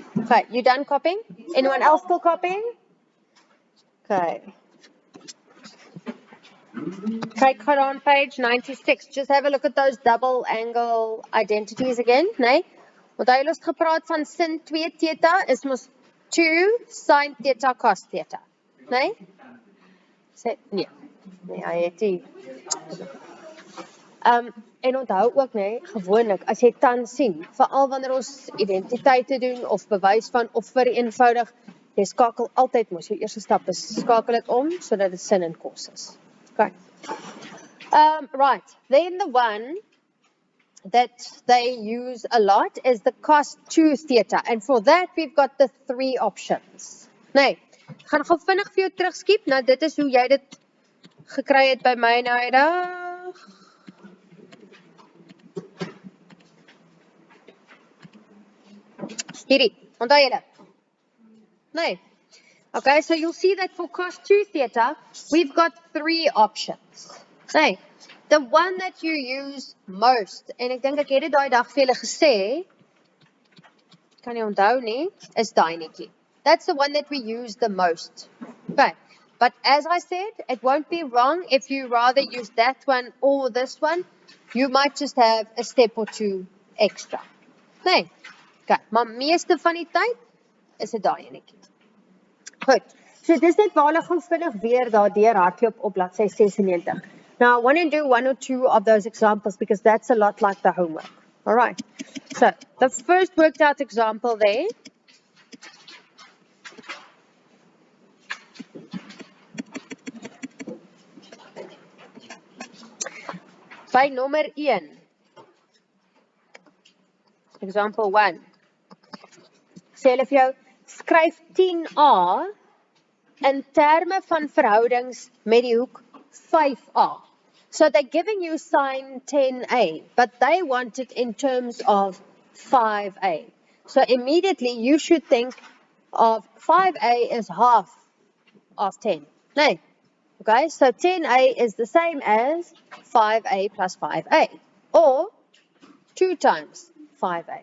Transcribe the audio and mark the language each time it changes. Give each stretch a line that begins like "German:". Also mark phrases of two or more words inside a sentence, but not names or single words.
English: Okay, you done copying? Anyone else still copying? Okay. Take her on page 96. Just have a look at those double angle identities again,
Afrikaans: nee? Want hy het gepraat van sin 2 theta is mos 2 sin theta cos theta. Nee? Sê nee. Nee, hy het nie. En onthou ook gewoonlik as jy tan sien, veral wanneer ons identiteite doen of bewys van of vereenvoudig, jy skakel altyd mos jou eerste stap is skakel dit om sodat dit sin en kos is.
English: Okay. Right. Then the one that they use a lot is the cos 2 theta. And for that we've got the 3 options.
Afrikaans: Nee, ek gaan gou vinnig vir jou terugskiep. Nou dit is hoe jy dit gekry het by my nou eendag. Hierdie, onthou julle? Nee.
English: Okay, so you'll see that for cos 2 theta, we've got 3 options. Nee, the one that you use most,
Afrikaans: en ek dink ek het dit daai dag vir julle gesê, kan jy onthou nie, is daai netjie.
English: That's the one that we use the most. Okay, but as I said, it won't be wrong if you rather use that one or this one. You might just have a step or 2 extra.
Afrikaans: Nee. Okay, maar meeste van die tyd is dit daai enetjie. Goed, so dis net waar hulle gou vinnig weer daardeur hardloop op bladsy 96.
English: Now, I want to do 1 or 2 of those examples because that's a lot like the homework. All right, so the first worked out example there.
Afrikaans: By nommer 1.
English: Example 1.
Afrikaans: Sê hulle vir jou, skryf 10a in terme van verhoudings met die hoek 5a.
English: So they're giving you sine 10a, but they want it in terms of 5a. So immediately you should think of 5a is half of 10.
Afrikaans: Nee.
English: Okay, so 10a is the same as 5a plus 5a, or 2 times 5a.